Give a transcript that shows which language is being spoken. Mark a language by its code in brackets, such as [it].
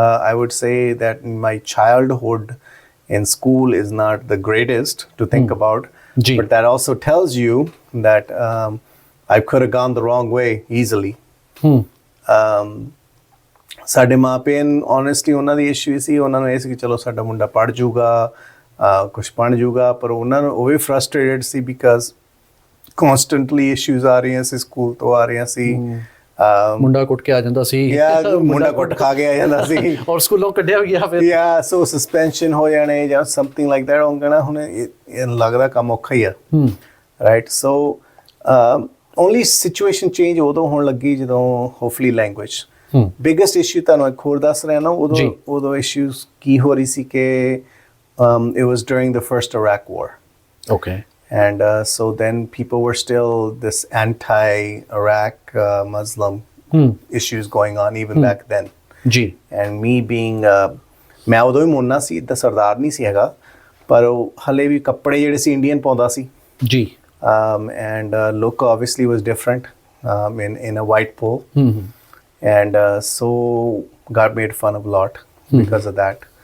[en] I would say that my childhood in school is not the greatest to think about, but that also tells you that I could have gone the wrong way easily. [pa] ਸਾਡੇ ਮਾਪਿਆਂ honestly ਉਹਨਾਂ ਦੀ issue ਸੀ, ਉਹਨਾਂ ਨੂੰ ਇਹ ਸੀ ਕਿ ਚਲੋ ਸਾਡਾ ਮੁੰਡਾ ਪੜ੍ਹ ਜਾਊਗਾ, ਕੁਛ ਬਣ ਜਾਊਗਾ, ਪਰ ਉਹਨਾਂ ਨੂੰ ਉਹ ਵੀ frustrated ਸੀ because constantly issues ਆ ਰਹੀਆਂ ਸੀ, ਸਕੂਲ ਤੋਂ ਆ ਰਹੀਆਂ ਸੀ, ਮੁੰਡਾ ਕੁੱਟ ਕੇ ਆ ਜਾਂਦਾ ਸੀ, ਮੁੰਡਾ ਕੁੱਟ ਖਾ ਕੇ ਆ ਜਾਂਦਾ ਸੀ, ਔਰ ਸਕੂਲੋਂ ਕੱਢਿਆ ਗਿਆ ਫਿਰ, ਸੋ ਸਸਪੈਂਸ਼ਨ ਹੋ ਜਾਣੇ ਜਾਂ [en] something like that [pa] ਹੋ ਜਾਣਾ। ਹੁਣ ਇਹ ਲੱਗਦਾ ਕੰਮ ਔਖਾ ਹੀ ਆ, ਰਾਈਟ? ਸੋ ਓਨਲੀ ਸਿਚੁਏਸ਼ਨ ਚੇਂਜ ਉਦੋਂ ਹੋਣ ਲੱਗੀ ਜਦੋਂ ਹੋਪਫੁਲੀ ਲੈਂਗੁਏਜ। ਬਿਗੇਸਟ ਇਸ਼ੂ ਤੁਹਾਨੂੰ ਇੱਕ ਹੋਰ ਦੱਸ ਰਿਹਾ ਨਾ, ਉਦੋਂ ਇਸ਼ੂਜ਼ ਕੀ ਹੋ ਰਹੀ ਸੀ ਕਿ [en] it was during the first Iraq war. Okay. And so then people were still this anti-Iraq Muslim issues going on even back then. जी. And me being [pa] मैं ਉਦੋਂ ਹੀ ਮੁੰਨਾ ਸੀ, ਇੱਦਾਂ ਸਰਦਾਰ ਨਹੀਂ ਸੀ ਹੈਗਾ, ਪਰ ਉਹ ਹਲੇ ਵੀ ਕੱਪੜੇ ਜਿਹੜੇ ਸੀ ਇੰਡੀਅਨ ਪਾਉਂਦਾ ਸੀ ਜੀ, [en] and look obviously was different in a white pole, and so got made fun of a lot because of that.